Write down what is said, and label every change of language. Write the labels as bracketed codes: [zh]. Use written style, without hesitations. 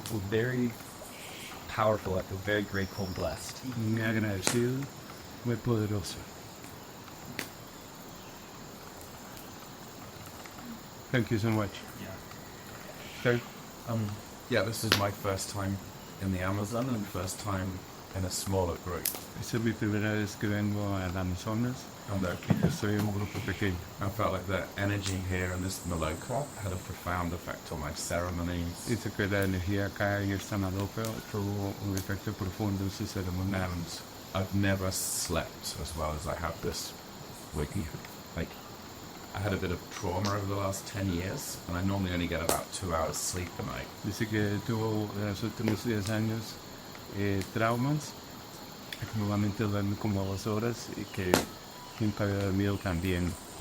[en] Very powerful. I feel very grateful and blessed. [es] Muy agradecido, muy poderoso. [en] Thank you so much. Okay. Yeah, this is my first time in the Amazon and first time in a smaller group. [es] Esta es mi primera vez que vengo al Amazonas. [en] And [es] Estoy en un grupo pequeño. [en] I felt like the energy here in this Maloka had a profound effect on my ceremonies. [es] Dice que la energía acá en esta maloca tuvo un efecto profundo en su ceremonia. [en] And I've never slept as well as I have this week. Like, I had a bit of trauma over the last 10 years, and I normally only get about 2 hours sleep a night. [es] Dice que tuvo en los últimos 10 años traumas, que normalmente duerme como 2 horas y que nunca había dormido tan bien.